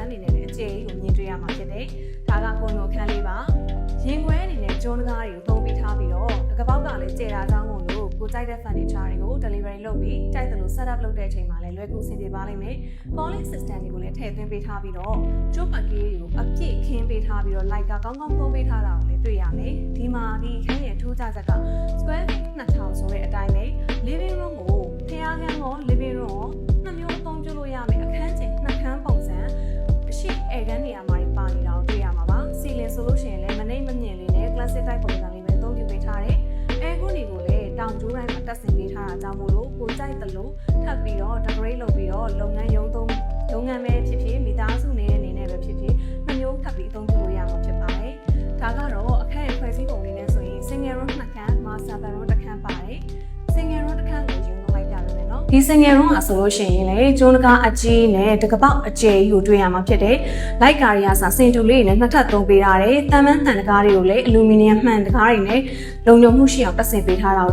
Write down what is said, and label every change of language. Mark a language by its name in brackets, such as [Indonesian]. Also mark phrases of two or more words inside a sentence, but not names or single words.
[Burmese] န်းနေနဲ့အကျယ်ကြီးကိုမြင်တွေ့ရမှာဖြစ်တယ်။ဒါကကွန်တိုအခန်းလေးပါ။ရင်ခွဲအနေနဲ့ကျွန်းကားတွေကိုသုံးပေးထားပြီးတော့တကပောက်ကလည်းကျဲတာကြောင်းမို့လို့ကိုကြိုက်တဲ့ furniture တွေကို delivery လုပ် ပြီးကြိုက်တယ်လို့ set up လုပ်တဲ့အချိန်မှာလည်းလွယ်ကူအဆင်ပြေပါလိမ့်မယ်။ [English] calling system [Burmese] တွေကိုလည်းထည့်သွင်းပေးထားပြီးတော့ [English] job package [Burmese] ကိုအပြည့်ခင်းပေးထားပြီးတော့ light ကကောင်းကောင်းသုံးပေးထားတာကိုလည်းတွေ့ရမယ်။ဒီမှာဒီခန်းရဲ့ထူးခြားချက်က [English] square feet [Burmese] 2000ဆိုတဲ့အတိုင်းပဲ [English] living room [Burmese] ကိုဖျားခန်းရော [English] living room [Burmese] ရောနှစ်မျိုးအသုံးပြုလို့ရမယ်အခန်းချိန်နှစ်ခန်းပုံစံအရှိအိမ်ခန်းနေရာမှာပါနေတာကိုတွေ့ရမှာပါ။ ceiling ဆိုလို့ရှိရင်လည်းမနှိမ့်မမြင့်လေးနဲ့ [English] classic type [Burmese] ပုံစံလေးပဲအသုံးပြုပေးထားတယ်။အဲခုနေကိုလည်းတောင်ကျိုးတိုင်းမှာတက်ဆင် ပေးထားတာကြောင့်မို့လို့ကိုကြိုက်တယ်လို့ထပ်ပြီးတော့ decorate လုပ်ပြီးတော့လုပ်ငန်းရုံးသုံးလုပ်ငန်းပဲဖြစ်ဖြစ်မိသားစုနေတဲ့အနေနဲ့ပဲဖြစ်ဖြစ်နှစ်မျိုးထပ်ပြီးအသုံးပြုလို့ရမှာဖြစ်ပါတယ်။ဒါကတော့အခန်းရဲ့ဖွဲ့စည်းပုံလေးနဲ့ဆိုရင် [English] single room [Burmese] နှစ်ခန်း [English] master bedroom [Burmese] တစ်ခန်းပါတယ်။ [English] single room [Burmese] တစ်ခန်းကိုယူလိုက်ကြရမယ်နော်ဒီ [English] single room [Burmese] မှာဆိုလို့ရှိရင်လေကျွန်းတကားအကြီးနဲ့တကပောက်အကျယ်ကြီးကိုတွေ့ရမှာဖြစ်တယ်။ light ကားရီယာစာစင်တူလေးနဲ့နှစ်ထပ်သုံးပေးထားတယ်။တန်မန်းတန်တကားတွေကိုလည်းအလူမီနီယံမှန်တကားတွေနဲ့လုံခြုံမှုရှိအောင်တက်ဆင်ပေးထားတာကို